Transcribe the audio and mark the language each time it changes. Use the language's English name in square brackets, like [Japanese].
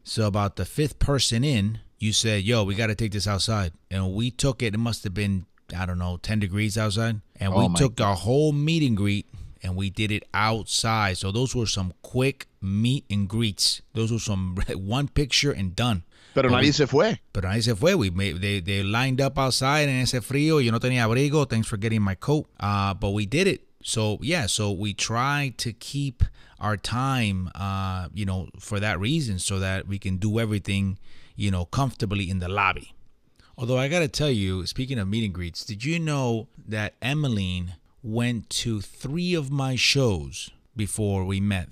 [English] So about the fifth person in, you said, yo, we got to take this outside. And we took it. It must have been, I don't know, 10 degrees outside. And we took our whole meet and greet, and we did it outside. So those were some quick meet and greets. Those were some one picture and done. [Spanish] Pero nadie se fue. Pero nadie se fue. [English] They lined up outside [Spanish] en ese frío. Yo no tenía abrigo. [English] Thanks for getting my coat. But we did it. So, yeah, so we try to keep our time, for that reason, so that we can do everything, comfortably in the lobby. Although I got to tell you, speaking of meet and greets, did you know that Emmeline went to 3 of my shows before we met?